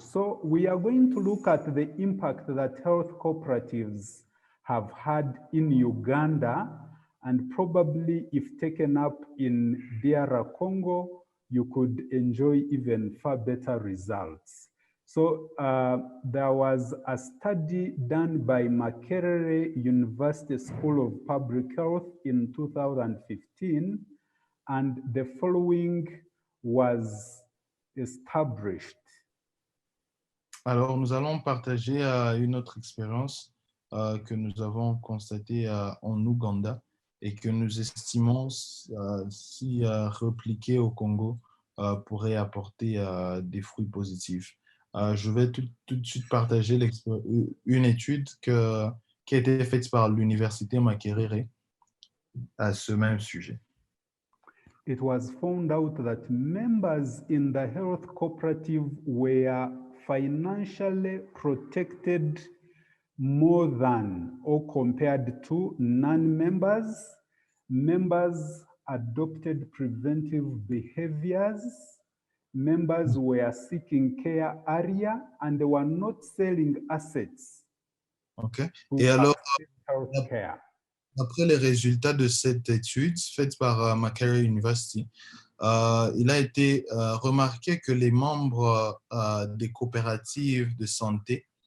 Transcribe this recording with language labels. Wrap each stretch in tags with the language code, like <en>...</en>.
<en>So we are going to look at the impact that health cooperatives have had in Uganda, and probably if taken up in DR Congo, you could enjoy even far better results. So there was a study done by Makerere University School of Public Health in 2015, and the following was established.</en> <fr>Alors, nous allons partager une autre expérience que nous avons constatée en Ouganda et que nous estimons si répliquée au Congo pourrait apporter des fruits positifs. Je vais tout de suite partager une étude qui a été faite par l'Université Makerere à ce même sujet.</fr> <en>It was found out that members in the health cooperative were financially protected more than or compared to non-members. Members adopted preventive behaviors. Members were seeking care area and they were not selling assets.</en> <fr>Okay. Et alors,</fr> <en>health care.</en> <fr>Après les résultats de cette étude faite par Makerere University, il a été remarqué que les membres des coopératives de santé</fr>